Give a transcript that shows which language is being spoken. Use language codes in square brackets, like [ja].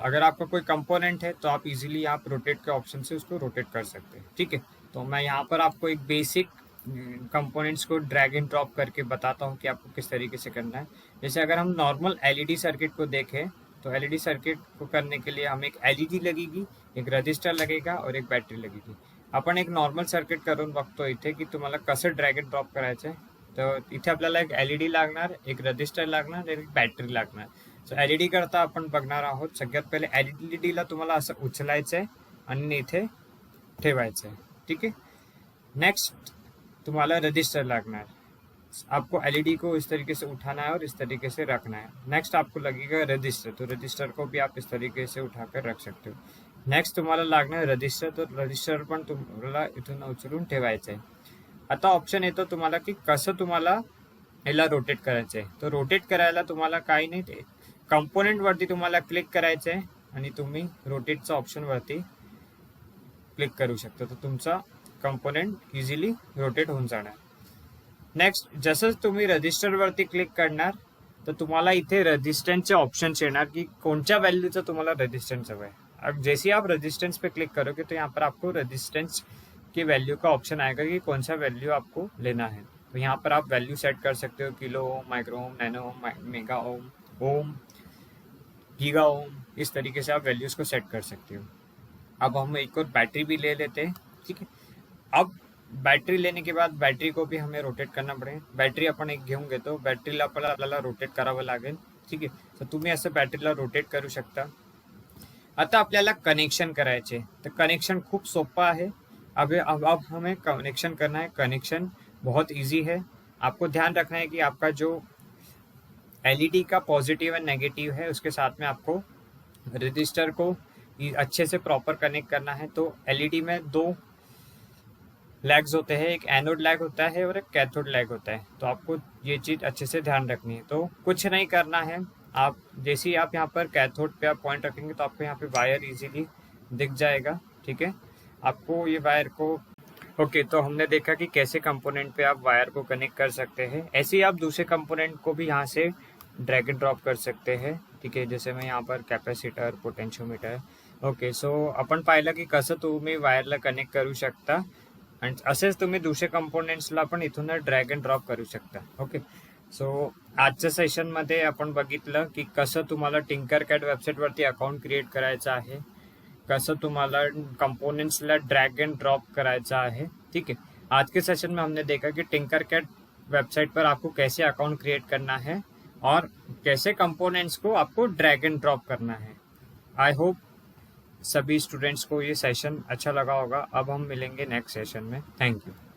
[hi] अगर आपका कोई कंपोनेंट है तो आप इजीली आप रोटेट के ऑप्शन से उसको रोटेट कर सकते हैं, ठीक है। तो मैं यहाँ पर आपको एक बेसिक कंपोनेंट्स को ड्रैग एंड ड्रॉप करके बताता हूँ कि आपको किस तरीके से करना है। जैसे अगर हम नॉर्मल एलईडी सर्किट को देखें तो एलईडी सर्किट को करने के लिए हमें एक एलईडी लगेगी, एक रजिस्टर लगेगा और एक बॅटरी लगेगी। [mr] आपण एक नॉर्मल सर्किट करून बघतो इथे की तुम्हाला कसं ड्रॅग एंड ड्रॉप करायचं आहे। तर इथे आपल्याला एक एलईडी लागणार, एक रजिस्टर लागणार आणि एक बॅटरी लागणार। सो एलईडी करता आपण बघणार आहोत। सगळ्यात पहिले एलईडीला तुम्हाला असं उचलायचं आहे आणि इथे ठेवायचं आहे, [hi] ठीक है। [mr] नेक्स्ट तुम्हाला रजिस्टर लागणार। [hi] आपको एलईडी को इस तरीके से उठाना है और इस तरीके से रखना है। नेक्स्ट आपको लगेगा रजिस्टर, तो रजिस्टर को भी आप इस तरीके से उठाकर रख सकते हो। [mr] नेक्स्ट तुम्हाला लागणार रजिस्टर, तो रजिस्टर पण तुम्हाला इथून उचलून ठेवायचं आहे। आता ऑप्शन येतो तुम्हाला की कसं तुम्हाला याला रोटेट करायचं आहे। तो रोटेट करायला तुम्हाला काही नाही, ते कंपोनेंटवरती तुम्हाला क्लिक करायचं आहे आणि तुम्ही रोटेटचा ऑप्शनवरती क्लिक करू शकता, तर तुमचा कंपोनेंट इझिली रोटेट होऊन जाणार। नेक्स्ट जसंच तुम्ही रजिस्टरवरती क्लिक करणार तर तुम्हाला इथे रेजिस्टन्सचे ऑप्शन्स येणार की कोणत्या व्हॅल्यूचं तुम्हाला रेजिस्टन्स हवं आहे। [hi] अब जैसे ही आप रेजिस्टेंस पे क्लिक करोगे तो यहाँ पर आपको रेजिस्टेंस की वैल्यू का ऑप्शन आएगा कि कौन सा वैल्यू आपको लेना है। तो यहाँ पर आप वैल्यू सेट कर सकते हो, kilo ohm, micro ohm, nano ओम, मेगा ओम, ओम, गीगा ओम, इस तरीके से आप वैल्यूज़ को सेट कर सकते हो। अब हम एक और बैटरी भी ले लेते हैं, ठीक है। अब बैटरी लेने के बाद बैटरी को भी हमें रोटेट करना पड़ेगा। [mr] बैटरी आपण एक घेऊंगे तो बॅटरीला आपल्याला रोटेट करावं लागेल, ठीक आहे। तर तुम्ही असं बॅटरीला रोटेट करू शकता। आता आपल्याला कनेक्शन करायचे, तर कनेक्शन खूप सोपं आहे। [hi] अब हमें कनेक्शन करना है। कनेक्शन बहुत इजी है। आपको ध्यान रखना है कि आपका जो एलईडी का पॉजिटिव एंड नेगेटिव है उसके साथ में आपको रजिस्टर को अच्छे से प्रॉपर कनेक्ट करना है। तो एलईडी में 2 लैग्स होते हैं, एक एनोड लैग होता है और एक कैथोड लैग होता है। तो आपको ये चीज़ अच्छे से ध्यान रखनी है। तो कुछ नहीं करना है, आप जैसे ही आप यहाँ पर कैथोड पे आप पॉइंट रखेंगे तो आपको यहाँ पे वायर इजीली दिख जाएगा, ठीक है। आपको ये वायर को ओके, तो हमने देखा कि कैसे कंपोनेंट पे आप वायर को कनेक्ट कर सकते हैं। ऐसे ही आप दूसरे कंपोनेंट को भी यहाँ से ड्रैग एंड ड्रॉप कर सकते हैं, [mr] ठीक आहे। [hi] जैसे मैं यहाँ पर कॅपॅसिटर, पोटेन्शियोमीटर, ओके। [mr] सो आपण पाहिलं की कसं तुम्ही वायरला कनेक्ट करू शकता आणि असेच तुम्ही दुसरे कंपोनेंट्सला पण इथून ड्रॅग एंड ड्रॉप करू शकता, ओके। सो आजच्या सेशनमध्ये आपण बघितलं की कसं तुम्हाला टिंकरकॅड वेबसाईटवरती अकाउंट क्रिएट करायचं आहे, कसं तुम्हाला कंपोनेंट्सला ड्रैग एंड ड्रॉप करायचा है, [hi] ठीक है। आज के सेशन में हमने देखा कि टिंकरकैड वेबसाइट पर आपको कैसे अकाउंट क्रिएट करना है और कैसे कंपोनेंट्स को आपको ड्रैग एंड ड्रॉप करना है। आई होप सभी स्टूडेंट्स को ये सेशन अच्छा लगा होगा। अब हम मिलेंगे नेक्स्ट सेशन में। Thank you.